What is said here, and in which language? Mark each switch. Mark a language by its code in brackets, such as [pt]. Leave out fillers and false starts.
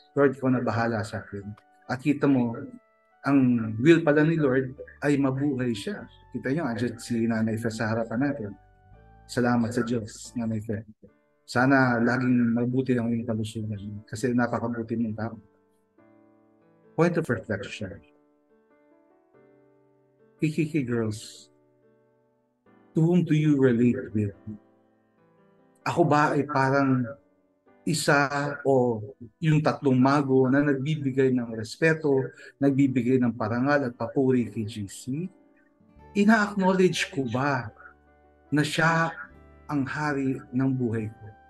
[tl] Lord, ikaw na bahala sa akin. At kita mo, ang will pala ni Lord ay mabuhay siya. Kita niyo, andyan si Nanay Fe sa harapan natin. Salamat sa Diyos, Nanay Fe. Sana laging mabuti ang iyong kalusugan kasi napakabuti mong tao. [en] Point of reflection. Kiki girls, to whom do you relate with? [tl] Ako ba ay parang isa o yung tatlong mago na nagbibigay ng respeto, nagbibigay ng parangal at papuri kay GC? ina-acknowledge ko ba na siya ang hari ng buhay ko?